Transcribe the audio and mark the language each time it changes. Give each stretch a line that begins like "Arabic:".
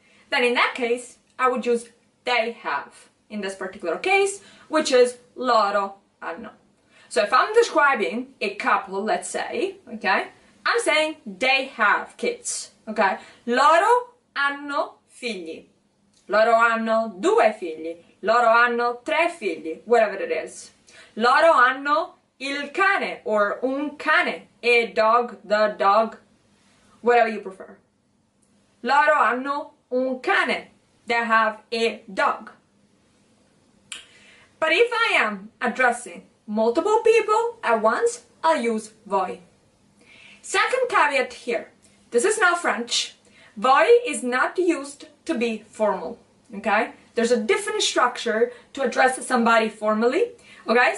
English: Then in that case, I would use they have, in this particular case, which is
Italian: loro hanno.
English: So if I'm describing a couple, let's say, okay, I'm saying they have kids, okay?
Italian: Loro hanno figli. Loro hanno 2 figli. Loro hanno 3 figli,
English: whatever it is.
Italian: Loro hanno il cane, or un cane,
English: a dog, the dog, whatever you prefer.
Italian: Loro hanno un cane.
English: They have a dog. But if I am addressing multiple people at once, I'll use voi. Second caveat here. This is not French. Voi is not used to be formal, okay? There's a different structure to address somebody formally, okay?